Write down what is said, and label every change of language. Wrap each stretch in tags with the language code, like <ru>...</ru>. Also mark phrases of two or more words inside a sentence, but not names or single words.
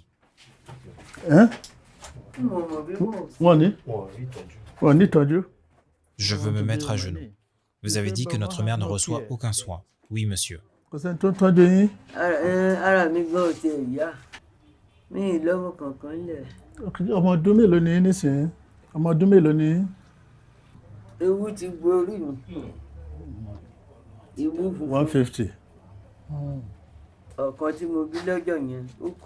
<yo>Hein? Wọ́n ní tọ́jú.</yo> <fr>Je veux me mettre à genoux. Vous avez dit que notre mère ne reçoit aucun soin. Oui, monsieur.</fr> <yo>kò sẹ́ni tó ń tọ́jú yín. Ara mi gan ò tiẹ̀ yá. Mi ì lọ́wọ́ kankan lẹ̀. ọmọ ọdún mélòó ni yín nísìnyí? ọmọ ọdún mélòó ni yín? Ewu ti gborí mi. Ewu funfun. 150. Ọ̀kan tí mo bí lọ́jọ́ yẹn ó kú.</yo>